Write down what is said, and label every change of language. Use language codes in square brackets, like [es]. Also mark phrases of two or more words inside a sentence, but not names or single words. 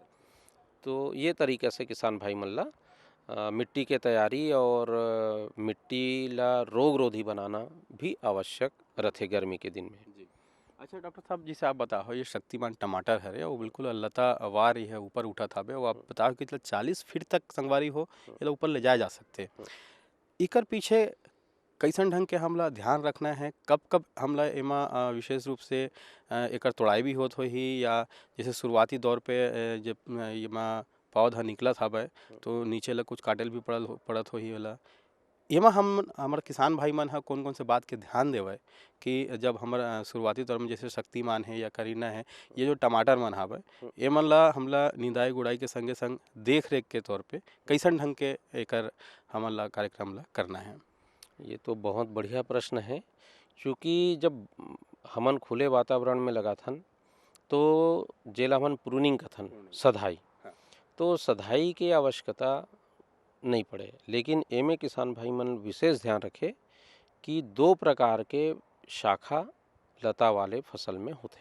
[hne] तो ये तरीके से किसान भाई मन ला मिट्टी के तैयारी और मिट्टी ला रोग रोधी बनाना भी आवश्यक रहते गर्मी के दिन में। अच्छा डॉक्टर साहब, जैसे आप बताओ ये शक्तिमान टमाटर है वो बिल्कुल लता वार ही है, ऊपर उठा था वो आप बताओ कि 40 फीट तक संगवारी हो ये ऊपर ले जाए जा सकते। इकर पीछे कैसन ढंग के हमला ध्यान रखना है, कब कब हमला एमा विशेष रूप से एकर तोड़ाई भी होत होही, या जैसे शुरुआती दौर पे जब एमा पौधा निकलत हवे तो नीचे ला कुछ काटल भी पड़त होही वाला, एमा हम हमारे किसान भाई मन कौन कौन से बात के ध्यान देवे कि जब हमारा शुरुआती दौर में जैसे शक्तिमान है या करीना है, ये जो टमाटर मन हवे ये मन ला हमला निंदाई गुड़ाई के संगे संग देख रेख के तौर पे कैसन ढंग के एकर हमन ला कार्यक्रम ला करना है। ये तो बहुत बढ़िया प्रश्न है, क्योंकि जब हमन खुले वातावरण में लगा थन तो जेला हमन प्रूनिंग कथन सधाई, तो सधाई की आवश्यकता नहीं पड़े, लेकिन एमे किसान भाई मन विशेष ध्यान रखे कि 2 प्रकार के शाखा लता वाले फसल में होते।